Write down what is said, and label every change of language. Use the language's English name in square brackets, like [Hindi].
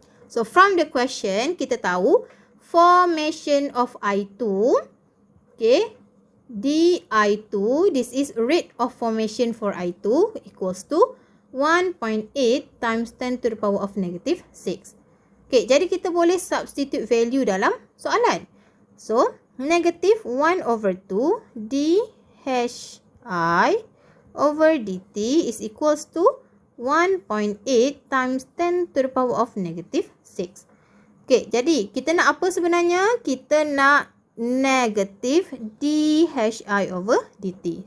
[English] So, from the question, [Malay] kita tahu [English] formation of I2, okay, dI2, this is rate of formation for I2 equals to 1.8 times 10 to the power of negative 6. [Malay] Okay, jadi kita boleh substitute value dalam soalan. [English] So, negative 1 over 2 dHI over dt is equals to 1.8 times 10 to the power of negative 6. [Malay] Okay, jadi kita nak apa sebenarnya? Kita nak negative dHI over dt.